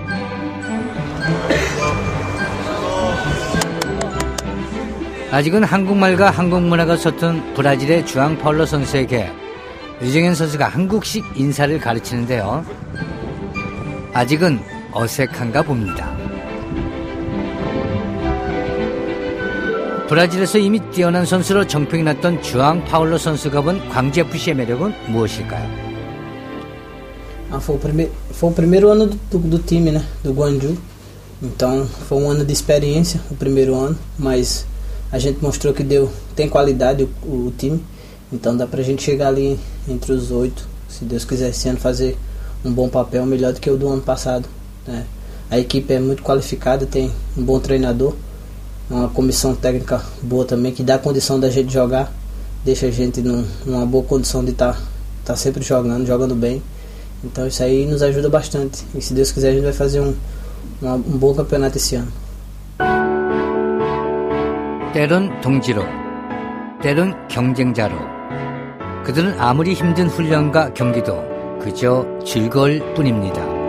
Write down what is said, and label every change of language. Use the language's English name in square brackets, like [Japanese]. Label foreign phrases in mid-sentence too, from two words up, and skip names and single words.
[Korean] 아직은 한국말과 한국문화가 서툰 브라질의 주앙 파울로 선수에게 류정현 선수가 한국식 인사를 가르치는데요. 아직은 어색한가 봅니다. 브라질에서 이미 뛰어난 선수로 정평이 났던 주앙 파울로 선수가 본 광주FC의 매력은 무엇일까요? [Portuguese] Foi o primeiro ano do time, né? Do Guangzhou. Então, foi um ano de experiência, o primeiro ano, mas a gente mostrou que tem qualidade o time. Então, dá pra gente chegar ali entre os 8, se Deus quiser, esse ano fazer um bom papel, melhor do que o do ano passado, né? A equipe é muito qualificada, tem um bom treinador, uma comissão técnica boa também, que dá condição da gente jogar, deixa a gente numa boa condição de tá sempre jogando bem. Então isso aí nos ajuda bastante. E se Deus quiser a gente vai fazer um bom campeonato esse ano. [Korean] 때론 동지로, 때론 경쟁자로. 그들은 아무리 힘든 훈련과 경기도 그저 즐거울 뿐입니다.